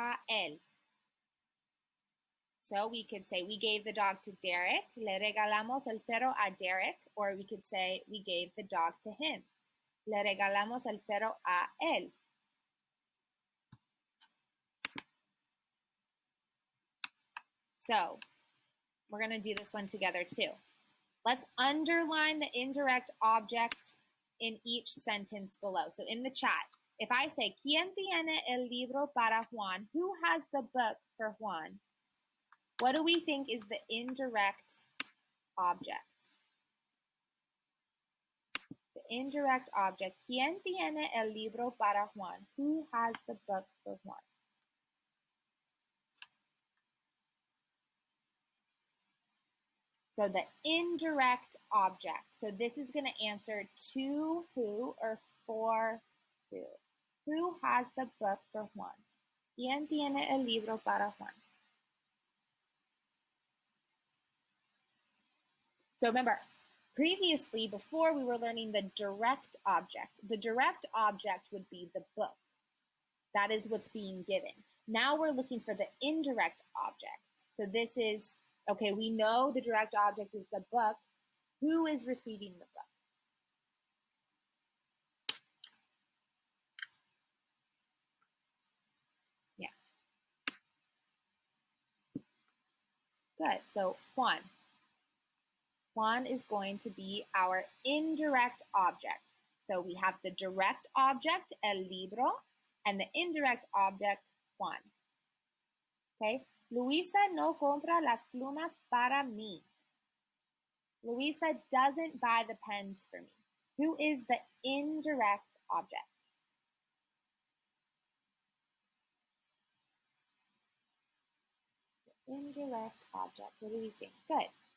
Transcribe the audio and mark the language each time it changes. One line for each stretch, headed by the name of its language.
Spanish: él.
English: So we could say we gave the dog to Derek.
Spanish: Le regalamos el perro a Derek.
English: Or we could say we gave the dog to him.
Spanish: Le regalamos el perro a él.
English: So we're going to do this one together too. Let's underline the indirect object in each sentence below. So in the chat, if I say,
Spanish: ¿Quién tiene el libro para Juan?
English: Who has the book for Juan? What do we think is the indirect object? The indirect object,
Spanish: ¿Quién tiene el libro para Juan?
English: Who has the book for Juan? So the indirect object. So this is going to answer to who or for who. Who has the book for Juan?
Spanish: ¿Quién tiene el libro para Juan?
English: So remember, previously, before we were learning the direct object. The direct object would be the book. That is what's being given. Now we're looking for the indirect object. So this is, okay, we know the direct object is the book. Who is receiving the book? Yeah. Good. So Juan. Juan is going to be our indirect object. So we have the direct object,
Spanish: el libro,
English: and the indirect object, Juan. Okay?
Spanish: Luisa no compra las plumas para mí.
English: Luisa doesn't buy the pens for me. Who is the indirect object? The indirect object. What do we think? Good.